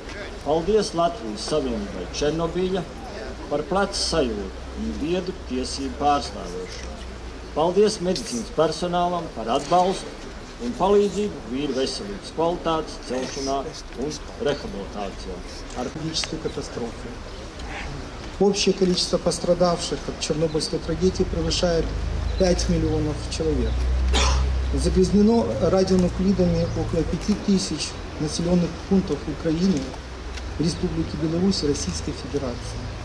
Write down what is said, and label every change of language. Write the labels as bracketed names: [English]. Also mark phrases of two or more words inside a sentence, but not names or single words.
[Latvian] Paldies Latvijas Savienībai Černobiļa par plecu sajūtu un viedu tiesību pārstāvēšanu. Paldies medicīnas personālam par atbalstu un palīdzību vīru veselības kvalitātes celšanā un rehabilitācijā. [Russian] Трагической катастрофы. Общее количество пострадавших от Чернобыльской трагедии превышает 5 миллионов человек. Загрязнено радионуклидами около 5000 населенных пунктов Украины, Республики Беларусь и Российской Федерации.